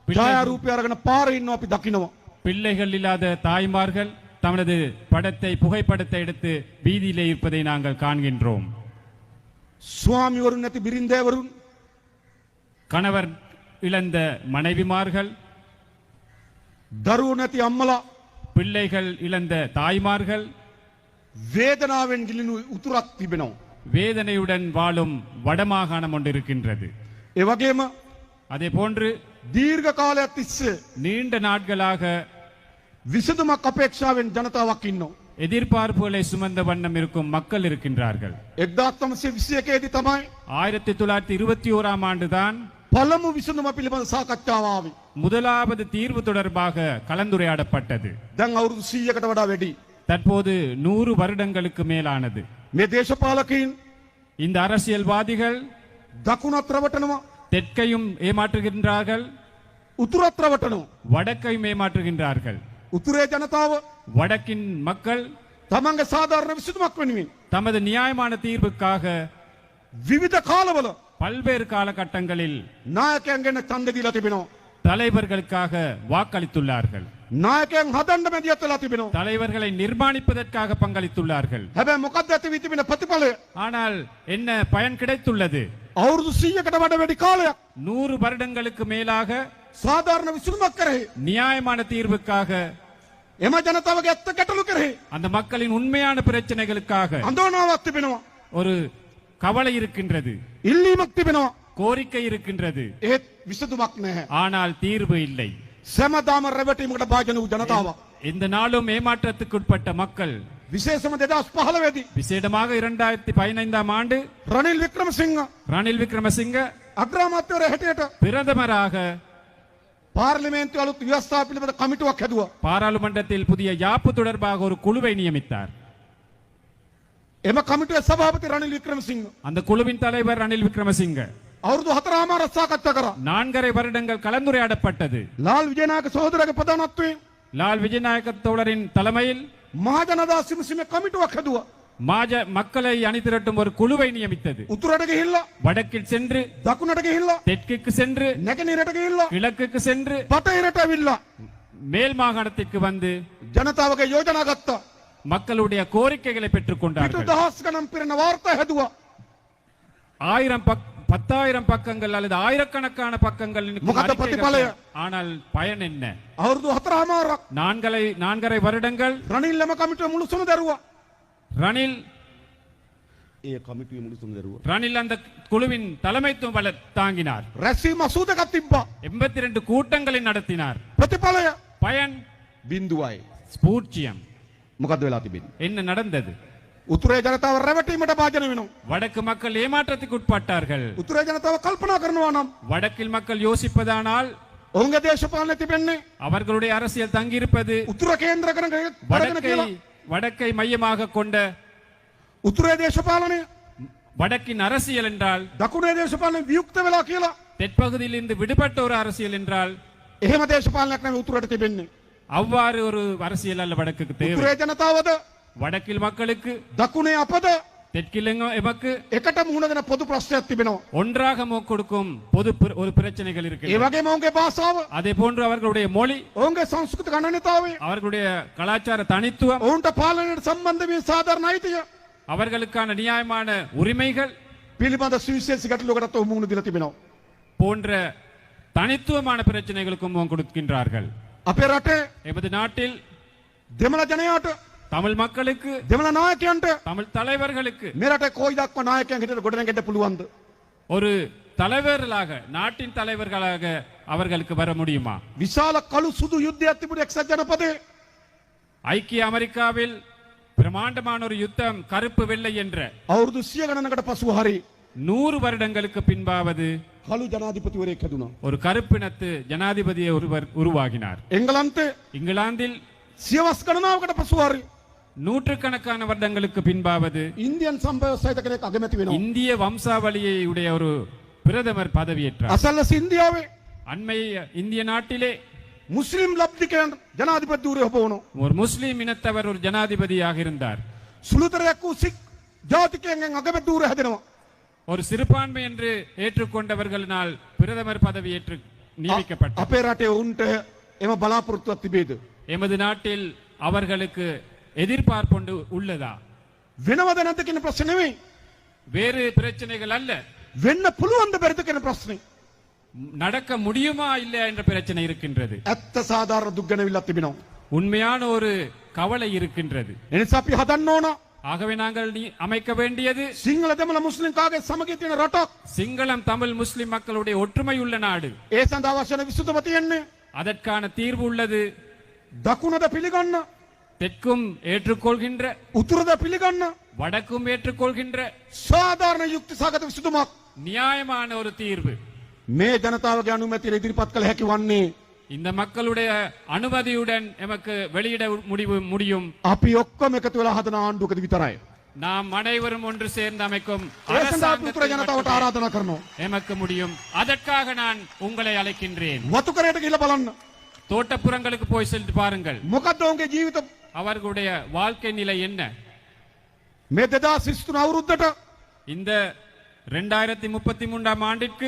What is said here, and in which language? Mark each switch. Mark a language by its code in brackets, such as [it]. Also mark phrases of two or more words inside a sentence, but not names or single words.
[si] ඡායාරූපය අරගෙන පාරේ ඉන්නවා අපි දකිනවා. [ta] பிள்ளைகள் இல்லாத தாய்மார்கள் தமது படத்தை புகைப்படத்தை எடுத்து வீதியிலே இருப்பதை நாங்கள் காண்கின்றோம். [si] ස්වාමිවරුන් නැති බිරින්දෑවරුන්, [ta] கணவர் இழந்த மனைவிமார்கள், [si] දරුවෝ නැති අම්මලා, [ta] பிள்ளைகள் இழந்த தாய்மார்கள், [si] වේදනාවෙන් ගිලිනු උතුරක් තිබෙනවා. [ta] வேதனையுடன் வாழும் வடமாகாணம் ஒன்று இருக்கின்றது. [si] ඒ වගේම [ta] அதே போன்று [si] දීර්ඝ කාලයක් තිස්සේ [ta] நீண்ட நாட்களாக [si] විසඳුමක් අපේක්ෂාවෙන් ජනතාවක් ඉන්නවා. [ta] எதிர்பார்ப்புகளை சுமந்த வண்ணம் இருக்கும் மக்கள் இருக்கின்றார்கள். [si] 1921 දී තමයි [ta] 1921ஆம் ஆண்டுதான் [si] පළමු විසඳුම පිළිබඳ සාකච්ඡාව ආවේ. [ta] முதலாவது தீர்வு தொடர்பாக கலந்துரையாடப்பட்டது. [si] දැන් අවුරුදු 100කට වඩා වැඩි. [ta] தற்போது 100 வருடங்களுக்கு மேலானது. [si] මේ දේශපාලකයින් [ta] இந்த அரசியல்வாதிகள் [si] දකුණත් රවටනවා, [ta] தெற்கையும் ஏமாற்றுகின்றார்கள், [si] උතුරත් රවටනවා. [ta] வடக்கையும் ஏமாற்றுகின்றார்கள். [si] උතුරේ ජනතාව [ta] வடக்கின் மக்கள் [si] තමන්ගේ සාධාරණ විසඳුමක් වෙනුවෙන් [ta] தமது நியாயமான தீர்வுக்காக [si] විවිධ කාලවල [ta] பல்வேறு காலகட்டங்களில் [si] නායකයන් ගැන ඡන්ද දීලා තිබෙනවා. [ta] தலைவர்களுக்காக வாக்களித்துள்ளார்கள். [si] නායකයන් හදන්න මැදිහත් වෙලා තිබෙනවා. [ta] தலைவர்களை நிர்மாணிப்பதற்காக பங்களித்துள்ளார்கள். [si] හැබැයි මොකක්ද ඇති වී තිබෙන ප්‍රතිඵලය? [ta] ஆனால் என்ன பயன் கிடைத்துள்ளது? [si] අවුරුදු 100කට වඩා වැඩි කාලයක් [ta] 100 வருடங்களுக்கு மேலாக [si] සාධාරණ විසඳුමක් කරේ [ta] நியாயமான தீர்வுக்காக, [si] එම ජනතාවගේ ඇත්ත ගැටලු කරේ [ta] அந்த மக்களின் உண்மையான பிரச்சனைகளுக்காக [si] අඳෝනාවක් තිබෙනවා. [ta] ஒரு கவலை இருக்கின்றது, [si] ඉල්ලීමක් තිබෙනවා. [ta] கோரிக்கை இருக்கின்றது. [si] ඒත් විසඳුමක් නැහැ. [ta] ஆனால் தீர்வு இல்லை. [si] සෑමදාම රැවටීමකට භාජන වූ ජනතාවක්. [ta] இந்த நாளும் ஏமாற்றத்துக்குட்பட்ட மக்கள், [si] විශේෂම 2015 දී [ta] விசேடமாக 2015ஆம் ஆண்டு [si] රනිල් වික්‍රමසිංහ [ta] ரணில் விக்ரமசிங்க [si] අග්‍රාමාත්‍යවරයා හැටියට [ta] பிரதமராக [si] පාර්ලිමේන්තු අලුත් ව්‍යවස්ථා පිළිබඳ කමිටුවක් හැදුවා. [ta] பாராளுமன்றத்தில் புதிய யாப்பு தொடர்பாக ஒரு குழுவை நியமித்தார். [si] එම කමිටුවේ සභාපති රනිල් වික්‍රමසිංහ [ta] அந்த குழுவின் தலைவர் ரணில் விக்ரமசிங்க. [si] අවුරුදු 4මාරක් සාකච්ඡා කරා. [ta] 4.5 வருடங்கள் கலந்துரையாடப்பட்டது. [si] ලාල් විජයනායක සහෝදරගේ ප්‍රධානත්වයෙන් [ta] லால் விஜயநாயக்க தோழரின் தலைமையில் [si] මහජනතා සිමසිමේ කමිටුවක් හැදුවා. [ta] மக்களை அணிதிரட்டும் ஒரு குழுவை நியமித்தது. [si] උතුරට ගිහිල්ලා, [ta] வடக்கில் சென்று, [si] දකුණට ගිහිල්ලා, [ta] தெற்குக்கு சென்று, [si] නැගෙනහිරට ගිහිල්ලා, [ta] கிழக்குக்கு சென்று, [si] බටහිරට ඇවිල්ලා [ta] மேல் மாகாணத்திற்கு வந்து [si] ජනතාවගේ යෝජනා ගත්තා. [ta] மக்களுடைய கோரிக்கைகளை பெற்றுக் [si] පිටු [ta] கொண்டார்கள். [si] දහස් ගණන් පිරෙන වාර්තා හැදුවා. [ta] 10,000 பக்கங்கள் அல்லது ஆயிரக்கணக்கான பக்கங்கள் இருக்கும் [si] මොකද [ta] அறிக்கைகள். [si] ප්‍රතිඵලය? [ta] ஆனால் பயன் என்ன? [si] අවුරුදු 4මාරක් [ta] 4.5 வருடங்கள் [si] රනිල් එම කමිටුවේ මුළුසුම දරුවා. [ta] ரணில் [si] ඒ කමිටුවේ මුළුසුම දරුවා. [ta] ரணில் அந்த குழுவின் தலைமைத்துவம் தாங்கினார். [si] රැස්වීම 80ක් තිබ්බා. [ta] 82 கூட்டங்களை நடத்தினார். [si] ප්‍රතිඵලය [ta] பயன் [si] බිඳුවයි. [ta] பூஜ்ஜியம். [si] මොකද්ද වෙලා තිබෙන්නේ? [ta] என்ன நடந்தது? [si] උතුරේ ජනතාව රැවටීමට භාජන වෙනවා. [ta] வடக்கு மக்கள் ஏமாற்றத்துக்கு உட்பட்டார்கள். [si] උතුරේ ජනතාව කල්පනා කරනවා නම් [ta] வடக்கில் மக்கள் யோசிப்பதானால் [si] ඔවුන්ගේ දේශපාලනය තිබෙන්නේ [ta] அவர்களுடைய அரசியல் தங்கியிருப்பது [si] උතුර කේන්ද්‍ර කරගෙන කියලා. [ta] வடக்கை மையமாக கொண்ட [si] උතුරේ දේශපාලනය [ta] வடக்கின் அரசியல் என்றால், [si] දකුණේ දේශපාලනය වියුක්ත වෙලා කියලා. [ta] தெற்பகுதியில் இருந்து விடுபட்ட ஒரு அரசியல் என்றால், [si] එහෙම දේශපාලනයක් නෙවෙයි උතුරට තිබෙන්නේ. [ta] அவ்வாறு ஒரு அரசியல் அல்ல வடக்குக்கு தேவை. [si] උතුරේ ජනතාවද [ta] வடக்கில் மக்களுக்கு, [si] දකුණේ අපද [ta] தெற்கில் எமக்கு [si] එකට මුහුණ දෙන පොදු ප්‍රශ්නයක් තිබෙනවා. [ta] ஒன்றாக கொடுக்கும் பொது ஒரு பிரச்சனைகள் [si] ඒ [ta] இருக்கு. [si] වගේම ඔවුන්ගේ භාෂාව, [ta] அதே போன்று அவர்களுடைய மொழி, [si] ඔවුන්ගේ සංස්කෘතික අනන්‍යතාවය, [ta] அவர்களுடைய கலாச்சார தனித்துவம், [si] ඔවුන්ට පාලනයට සම්බන්ධ වී සාධාරණ අයිතිය [ta] அவர்களுக்கான நியாயமான உரிமைகள் [si] පිළිබඳ සුවිශේෂී ගැටලුවකටත් ඔවුන් මුහුණ දීලා තිබෙනවා. [ta] போன்ற தனித்துவமான பிரச்சனைகளுக்கும் முகம் கொடுக்கின்றார்கள். [si] අපේ රටේ [ta] எமது நாட்டில் [si] දෙමළ ජනයාට, [ta] தமிழ் மக்களுக்கு, [si] දෙමළ නායකයන්ට [ta] தமிழ் தலைவர்களுக்கு [si] මේ රටේ කොයි දක්වා නායකයන් හිටියට ගොඩනගෙන්න පුළුවන්ද? [ta] ஒரு தலைவர்களாக, நாட்டின் தலைவர்களாக அவர்களுக்கு வர முடியுமா? [si] විශාල කළු සුදු යුද්ධයක් තිබුණේ එක්සත් ජනපදයේ. [ta] ஐக்கிய அமெரிக்காவில் பிரமாண்டமான ஒரு யுத்தம் கருப்பு வெள்ளை என்ற [si] අවුරුදු 100 ගණනකට පසුව හරි [ta] 100 வருடங்களுக்கு பின்பாவது [si] කළු ජනාධිපතිවරයෙක් හැදුණා. [ta] ஒரு கருப்பினத்து ஜனாதிபதியை ஒருவர் உருவாகினார். [si] එංගලන්තේ [ta] இங்கிலாந்தில் [si] සියවස් ගණනාවකට පසුව හරි [ta] நூற்றுக்கணக்கான வருடங்களுக்கு பின்பாவது [si] ඉන්දියන් සම්භව සහිත කෙනෙක් අගමැති වෙනවා. [ta] இந்திய வம்சாவளியை உடைய ஒரு பிரதமர் பதவியேற்றார். [si] අසල්වැසි ඉන්දියාවේ [ta] அண்மை இந்திய நாட்டிலே [si] මුස්ලිම් ලබ්ධිකයන් ජනාධිපති ධූරය හොබවනවා. [ta] ஒரு முஸ்லிம் இனத்தவர் ஒரு ஜனாதிபதியாக இருந்தார். [si] සුළුතරයක් වූ සික් ජාතිකයන්ගෙන් අගමැති ධූරය හැදෙනවා. [ta] ஒரு சிறுபான்மை என்று ஏற்றுக்கொண்டவர்களினால் பிரதமர் பதவி நியமிக்கப்பட்டார். [si] අපේ රටේ උන්ට එම බලාපොරොත්තුවක් තිබේද? [ta] எமது நாட்டில் அவர்களுக்கு எதிர்பார்ப்பு உள்ளதா? [si] වෙනවද නැද්ද කියන ප්‍රශ්නේ නෙවෙයි. [ta] வேறு பிரச்சனைகள் அல்ல, [si] වෙන්න පුළුවන්ද බැරිද කියන ප්‍රශ්නේ. [ta] நடக்க முடியுமா இல்லையா என்ற பிரச்சனை இருக்கின்றது. [si] ඇත්ත සාධාරණ දුක් ගැනවිල්ලක් තිබෙනවා. [ta] உண்மையான ஒரு கவலை இருக்கின்றது. [si] එනිසා අපි හදන්න ඕන [ta] ஆகவே நாங்கள் அமைக்க வேண்டியது [si] සිංහල දෙමළ මුස්ලිම් කාගේ සමගිය තියෙන රටක්. [ta] சிங்களம் தமிழ் முஸ்லிம் மக்களுடைய ஒற்றுமை உள்ள நாடு. [si] ඒ සඳහා අවශ්‍ය වෙන විසඳුම තියෙන්නේ [ta] அதற்கான தீர்வு உள்ளது. [si] දකුණද පිළිගන්න, [ta] தெற்கும் ஏற்றுக்கொள்கின்ற, [si] උතුරද පිළිගන්න [ta] வடக்கும் ஏற்றுக்கொள்கின்ற [si] සාධාරණ යුක්ති සහගත විසඳුමක් [ta] நியாயமான ஒரு தீர்வு. [si] මේ ජනතාවගේ අනුමැතිය ඉදිරිපත් කළ හැකි වන්නේ [ta] இந்த மக்களுடைய அனுமதியுடன் எமக்கு வெளியிட முடியும். [si] අපි ඔක්කොම එකතු වෙලා හදන ආණ්ඩුවකද විතරයි. [ta] நாம் அனைவரும் ஒன்று சேர்ந்து அமைக்கும் [si] ඒ සඳහා අපි උතුර [ta] அரசாங்கத்தில் [si] ජනතාවට [ta] மட்டுமே [si] ආරාධනා කරනවා. [ta] எமக்கு முடியும். அதற்காக நான் உங்களை அழைக்கின்றேன். [si] වතුකරයට ගිහිල්ලා බලන්න. [ta] தோட்டப்புறங்களுக்கு போய் சென்று பாருங்கள். [si] මොකද්ද ඔවුන්ගේ ජීවිත [ta] அவர்களுடைய வாழ்க்கை நிலை என்ன? [si] මේ 2023 අවුරුද්දට [ta] இந்த 2033 ஆண்டிற்கு